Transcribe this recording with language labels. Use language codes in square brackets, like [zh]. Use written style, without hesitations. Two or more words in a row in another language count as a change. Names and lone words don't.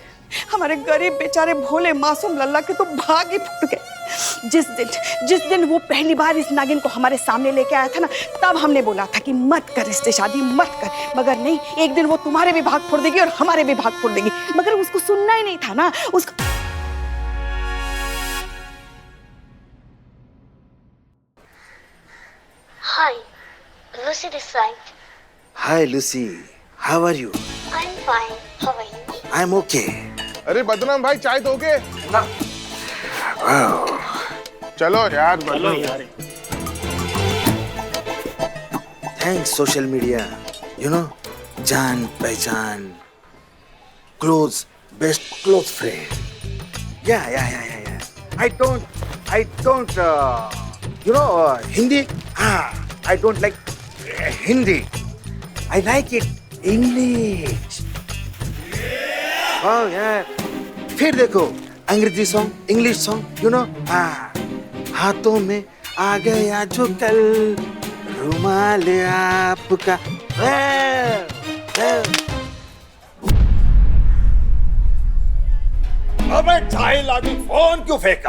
[hi] हमारे गरीब बेचारे भोले मासूम लल्ला के तो भाग ही फूट गए। जिस दिन वो पहली बार इस नागिन को हमारे सामने लेके आया था ना, तब हमने बोला था कि मत कर इससे शादी, मत कर। मगर नहीं, एक दिन वो तुम्हारे भी भाग फोड़ देगी और हमारे भी भाग फोड़ देगी। मगर उसको सुनना ही नहीं था ना उसको। [en] Hi, Lucy this side. Hi Lucy, how are you? I'm fine. How are you? I'm okay. [hi] अरे बदनाम भाई चाय दोगे? [en] Wow. [hi] चलो यार बदनाम। [en] Thanks social media. You know, [hi] जान पहचान, [en] close, best close friend. Yeah. I don't. You know Hindi? I don't like Hindi. I like it English. Oh yeah. [hi] फिर देखो अंग्रेजी सॉन्ग, [en] English song, you know. [hi] हाथों में आ गया जो कल रुमाल आपका। अबे चाय लागी, फोन क्यों फेंका?